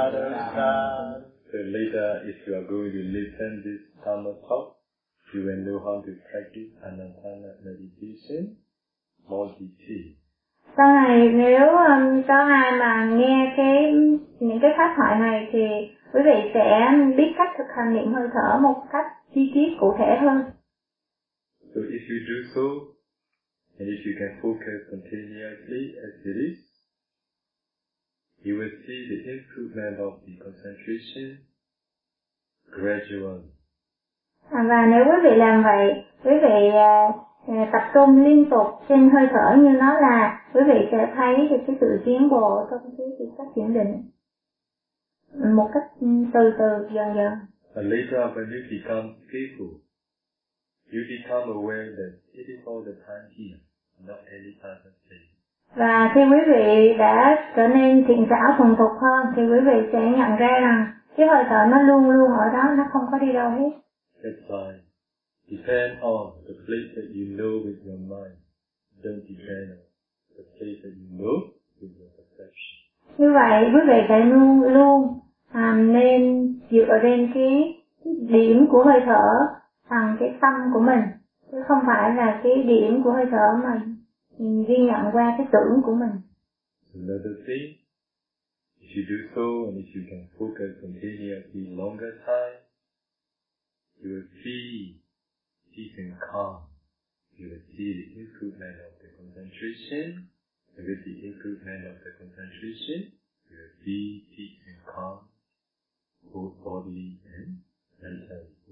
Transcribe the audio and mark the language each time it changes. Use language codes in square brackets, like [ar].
[en] So later, if you are going to listen to this Dhamma talk, you will know how to practice Anapana meditation, more detail. [vi] Sau này, nếu có ai mà nghe những cái pháp thoại này, thì quý vị sẽ biết cách thực hành niệm hơi thở một cách chi tiết cụ thể hơn. [en] So if you do so, and if you can focus continuously as it is, you will see the improvement of the concentration gradually. [vi] Và nếu quý vị làm vậy, quý vị tập trung liên tục trên hơi thở như nó là, quý vị sẽ thấy được cái sự tiến bộ trong cái việc phát triển định một cách từ từ, dần dần. [en] And later when you become skillful, you become aware that it is all the time here, not any other place. [vi] Và khi quý vị đã trở nên thiện xảo thuần thục hơn thì quý vị sẽ nhận ra rằng cái hơi thở nó luôn luôn ở đó, nó không có đi đâu hết. [en] That's fine. Depend on the place that you know with your mind. Don't depend on the place that you know with your perception. [vi] Như vậy quý vị phải luôn luôn nên dựa trên cái điểm của hơi thở bằng cái tâm của mình, chứ không phải là cái điểm của hơi thở mà ghi nhận qua cái tưởng của mình. [en] Another thing, if you do so and if you can focus continuously longer time, you will see peace and calm. You will see the improvement of the concentration. And with the improvement of the concentration, you will see peace and calm, both bodily and mental.